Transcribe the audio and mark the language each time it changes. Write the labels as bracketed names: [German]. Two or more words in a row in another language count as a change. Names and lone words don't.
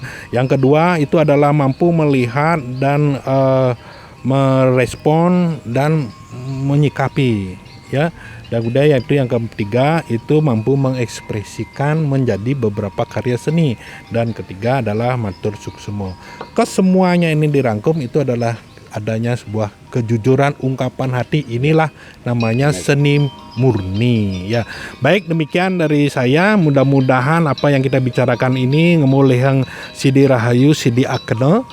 [Indonesian] Yang kedua itu adalah mampu melihat dan merespon dan menyikapi ya. Dan budaya itu yang ketiga itu mampu mengekspresikan menjadi beberapa karya seni, dan ketiga adalah [Balinese] matur suksemo. [Indonesian] Kesemuanya ini dirangkum itu adalah adanya sebuah kejujuran ungkapan hati. Inilah namanya seni murni ya. Baik, demikian dari saya. Mudah-mudahan apa yang kita bicarakan ini [Balinese] ngemulihang Sidi Rahayu Sidi Akene.